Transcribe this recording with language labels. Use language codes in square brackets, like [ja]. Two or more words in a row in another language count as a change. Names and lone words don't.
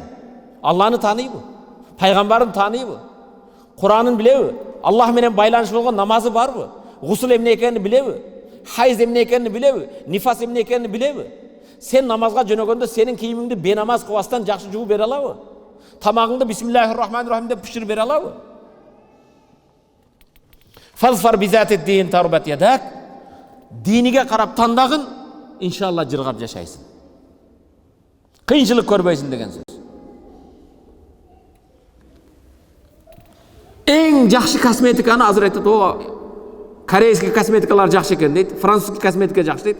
[ky] Алланы тааныйбы? Пайгамбарын тааныйбы? Куранын билеби? Аллах менен байланыш болгон намазы барбы? Гусул эмне экенин билеби? Хайз эмне экенин билеби? Нифас эмне экенин билеби? Сен намазга жөнөгөндө сенин кийимиңди бенамаз кылбастан жакшы жууп бере алабы? Тамагыңды [ar] بسم الله الرحمن الرحيم [ky] деп пиширип бере алабы? [ar] فاظفر بذات الدين تربت يداك. [ky] Диниге карап тандагын, иншалла жыргап жашайсың. Кыйынчылык көрбөйсүң деген сөз. Эң жакшы косметиканы азыр айтат, корейский косметикалар жакшы экен дейт, французский косметика жакшы дейт.